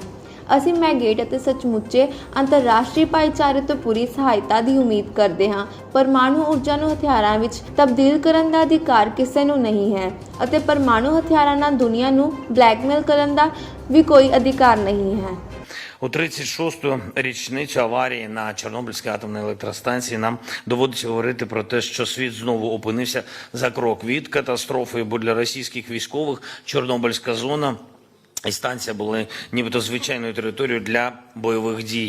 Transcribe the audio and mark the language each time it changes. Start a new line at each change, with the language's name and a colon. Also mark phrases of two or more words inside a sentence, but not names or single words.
Punjabi: ਅਸੀਂ ਮੈਗੇਟ ਅਤੇ ਸੱਚਮੁੱਚੇ ਅੰਤਰਰਾਸ਼ਟਰੀ ਭਾਈਚਾਰੇ ਤੋਂ ਪੂਰੀ ਸਹਾਇਤਾ ਦੀ ਉਮੀਦ ਕਰਦੇ ਹਾਂ। ਪਰਮਾਣੂ ਊਰਜਾ ਨੂੰ ਹਥਿਆਰਾਂ ਵਿੱਚ ਤਬਦੀਲ ਕਰਨ ਦਾ ਅਧਿਕਾਰ ਕਿਸੇ ਨੂੰ ਨਹੀਂ ਹੈ ਅਤੇ ਪਰਮਾਣੂ ਹਥਿਆਰਾਂ ਨਾਲ ਦੁਨੀਆ ਨੂੰ ਬਲੈਕਮੇਲ ਕਰਨ ਦਾ ਵੀ ਕੋਈ ਅਧਿਕਾਰ ਨਹੀਂ ਹੈ।
Ukrainian: У 36-ту річницю аварії на Чорнобильській атомній електростанції нам доводиться говорити про те, що світ знову опинився за крок від катастрофи, бо для російських військових Чорнобильська зона і станція були нібито звичайною територією для бойових дій.